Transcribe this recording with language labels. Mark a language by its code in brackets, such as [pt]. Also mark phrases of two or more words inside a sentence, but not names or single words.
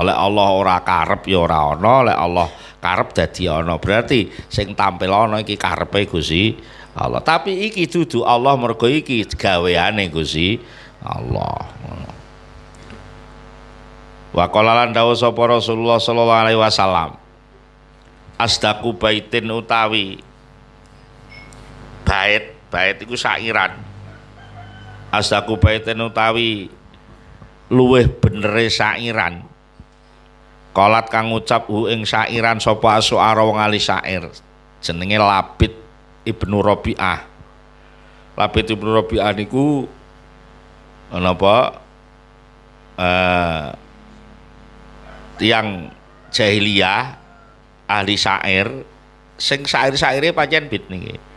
[jv] Lek Allah ora karep ya ora ana, lek Allah karep dadi ana. Berarti sing tampil ana iki karepe Gusti Allah. Tapi iki dudu Allah mergo iki gaweane Gusti Allah. [ar] وقال [jv] lan dawuh sapa Rasulullah [ar] صلى الله عليه وسلم. أصدق بيت [jv] utawi bait iku syairan. [ar] أصدق بيت [jv] utawi luweh benere syairan. Qalat kang ngucap hu ing syairan sapa asy'ara wong ahli syair. Jenenge Labid Ibnu Rabi'ah. Labid Ibnu Rabi'ah niku napa tiyang jahiliyah ahli syair sing syair-syaire pancen bid niki.